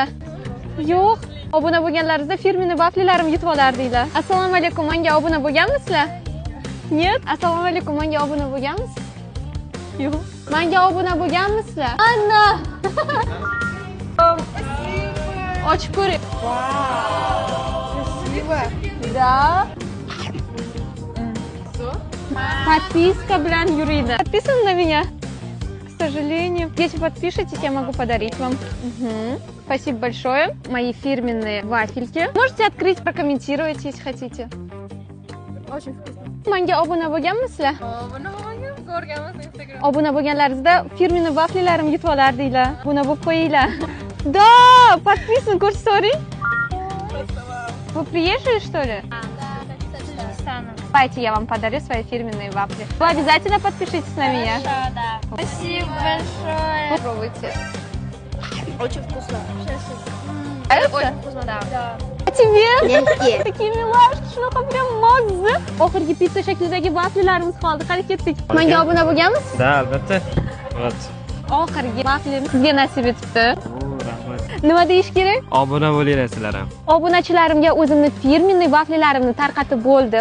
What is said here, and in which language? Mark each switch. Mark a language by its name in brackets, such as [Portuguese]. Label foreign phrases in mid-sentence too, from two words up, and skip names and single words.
[Uzbek] Yo'q. Obuna bo'lganlaringizda firmenniy vaflilarim yutib olardinglar. Assalomu alaykum. Menga obuna bo'lganmisizlar? Нет. Assalomu alaykum. Menga obuna bo'lganmisiz? Yo'q. Menga obuna bo'lganmisizlar? Anna. Ochib ko'ring. [Russian] Красиво. Да. [Uzbek] Подписка bilan yuriydi. [Russian] Подписаны на меня? К сожалению. Если подпишетесь, я могу подарить вам. Спасибо большое. Мои фирменные вафельки. Можете открыть, прокомментировать, если хотите. Очень вкусно. [Uzbek] Menga obuna bo'lganmisizlar? Obuna bo'lgan, ko'rganmiz Instagram. Obuna bo'lganlaringizda firmenniy vaflilarimni yutib olardinglar. Obuna bo'lib qo'yinglar. [Russian] Да, подписан, ko'rsating. Вы приезжие, что ли? Да, Татарстана. Давайте я вам подарю свои фирменные вафли. Вы обязательно подпишитесь на меня. Хорошо, да. Спасибо большое. Попробуйте. Очень вкусно. Нравится? Очень вкусно, да. А тебе? Легкие. Такие милашки, [Uzbek] shunaqa прям mazza. Oxirgi pitsa shaklidagi vaflilarimiz qoldi. Qani ketdik. Menga obuna bo'lganmisiz? Da, albatta. Oxirgi vaflim sizga nasib etibdi. Rahmat. Nima deyish kerak? Obuna bo'linglar sizlar ham. Obunachilarimga o'zimni firmenniy vaflilarimni tarqatib bo'ldim.